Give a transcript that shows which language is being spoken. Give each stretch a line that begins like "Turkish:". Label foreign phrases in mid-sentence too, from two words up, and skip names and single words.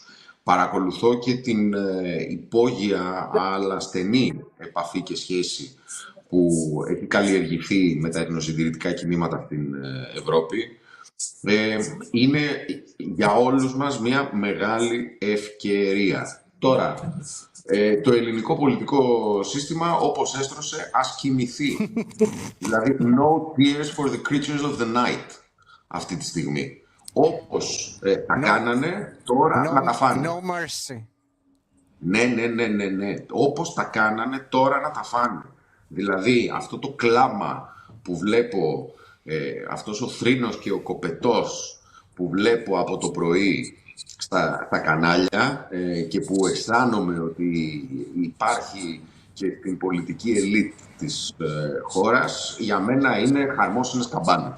Greek: Παρακολουθώ και την υπόγεια αλλά στενή επαφή και σχέση που έχει καλλιεργηθεί με τα εθνοσυντηρητικά κινήματα στην Ευρώπη. Είναι για όλους μας μια μεγάλη ευκαιρία. Τώρα, το ελληνικό πολιτικό σύστημα όπως έστρωσε ας κοιμηθεί. Δηλαδή,
English: no tears for the creatures of the night
Greek: αυτή τη στιγμή. Όπως τα κάνανε, τώρα να τα φάνε.
English: No mercy.
Greek: Ναι. Όπως τα κάνανε, τώρα να τα φάνε. Δηλαδή, αυτό το κλάμα που βλέπω, αυτός ο θρήνος και ο κοπετός που βλέπω από το πρωί στα κανάλια και που αισθάνομαι ότι υπάρχει και στην πολιτική ελίτ της χώρας, για μένα είναι χαρμόσυνες καμπάνες.